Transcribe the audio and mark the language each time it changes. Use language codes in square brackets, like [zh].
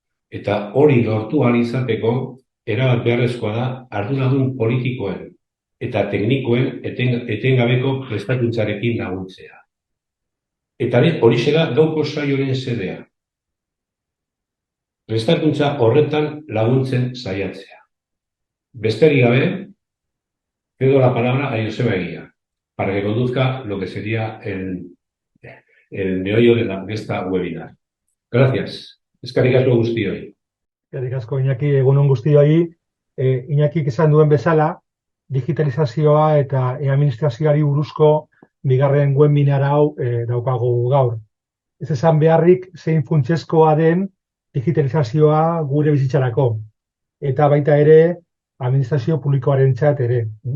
[eu] Eta hori lortu ahal izateko, erabat beharrezkoa da arduradun politikoen eta teknikoen etengabeko prestakuntzarekin laguntzea. Eta horixe da gauko saioaren xedea. Prestakuntza horretan laguntzen saiatzea. Besterik gabe, [es] cedo la palabra a Joseba Egia, para que conduzca lo que sería el meollo de esta webinar. Gracias. [eu] Eskerrik asko guztioi. Eskerrik asko Iñaki, egun on guztioi. Iñakik esan duen bezala, digitalizazioa eta administrazioari buruzko bigarren webinar hau daukagu gaur. Ez esan beharrik zein funtsezkoa den digitalizazioa gure bizitzarako, eta baita ere administrazio publikoarentzat ere.